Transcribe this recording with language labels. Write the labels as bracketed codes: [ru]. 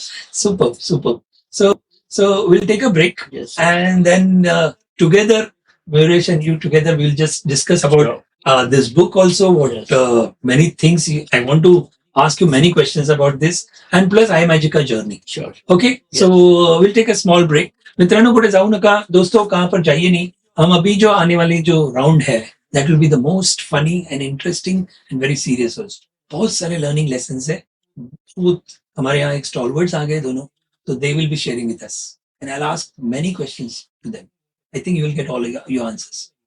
[en] Superb, superb. So we'll take a break Yes. and then together, Mayuresh and you together, we'll just discuss about this book also. What Yes. many things I want to ask you many questions about this and plus iMagica journey. Sure. Okay, Yes. so we'll take a small break. [mr] मित्रों कुठे जाऊ नका [hi] दोस्तों कहाँ पर जाइए नहीं हम अभी जो आने वाली जो राउंड है [en] that will be the most funny and interesting and very serious also. [hi] बहुत सारे learning lessons है हमारे यहाँ एक stalwarts आ गए दोनों तो [en] they will be sharing with us and I'll ask many questions to them. I think you will get all your answers.